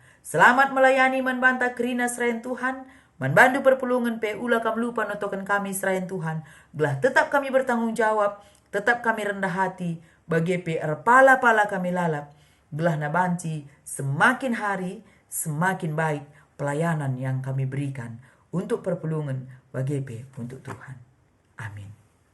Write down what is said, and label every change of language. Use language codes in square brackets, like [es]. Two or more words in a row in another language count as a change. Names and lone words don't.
[btx] Selamat melayani manbanta kerina serain Tuhan. Manbandu perpulungan ulah kam lupa notokan kami serain Tuhan. Gelah tetap kami [id] bertanggung jawab. [btx] Tetap kami [id] rendah hati. [btx] Bagi pala-pala kami lalap. belah na banci [id] semakin hari semakin baik pelayanan yang kami berikan untuk perpulungan bagepe untuk Tuhan. Amin.